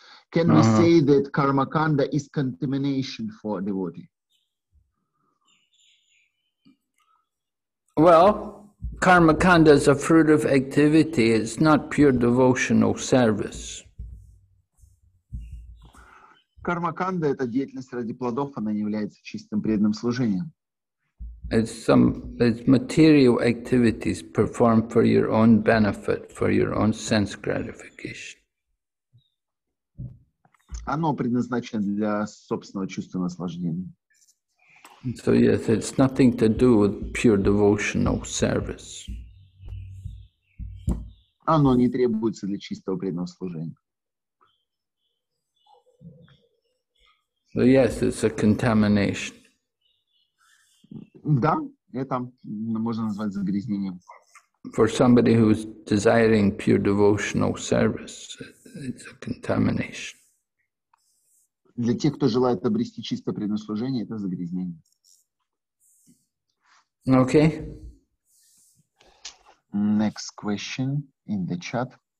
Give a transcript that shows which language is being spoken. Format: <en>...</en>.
<en>Can we say that karmakanda is contamination for devotee? Well, karmakanda is a fruit of activity. It's not pure devotional service.</en> <ru>Кармаканда — это деятельность ради плодов, она не является чистым преданным служением.</ru> <en>It's material activities performed for your own benefit, for your own sense gratification.</en> <ru>Оно предназначено для собственного чувства наслаждения.</ru> <en>So yes, it's nothing to do with pure devotional service.</en> <ru>Оно не требуется для чистого преданного служения.</ru> <en>So yes, it's a contamination.</en> <ru>Да, это можно назвать загрязнением.</ru> <en>For somebody who's desiring pure devotional service, it's a contamination.</en> <ru>Для тех, кто желает обрести чистое преданное служение, это загрязнение.</ru> <en>Okay. Next question in the chat.</en>